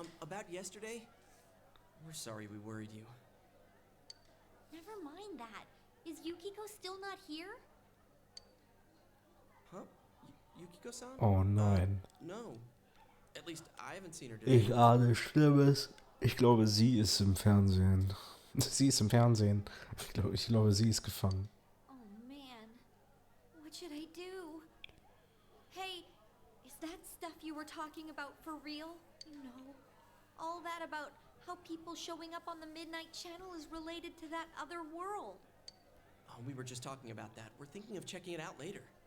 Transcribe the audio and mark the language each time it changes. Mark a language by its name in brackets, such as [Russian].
[English] About yesterday? We're sorry we worried you. Never mind that. Is Yukiko still not here? Huh? Yukiko-san? [German] Oh nein. [English] No. At least I haven't seen her today. [German] Ich ahne Schlimmes. Ich glaube, sie ist im Fernsehen. Sie ist im Fernsehen. Ich glaube, sie ist gefangen. [English] Oh man. What should I do? Hey, is that stuff you were talking about for real? You know, all that about how people showing up on the Midnight Channel is related to that other world. Oh, we were just talking about that. We're thinking of checking it out later.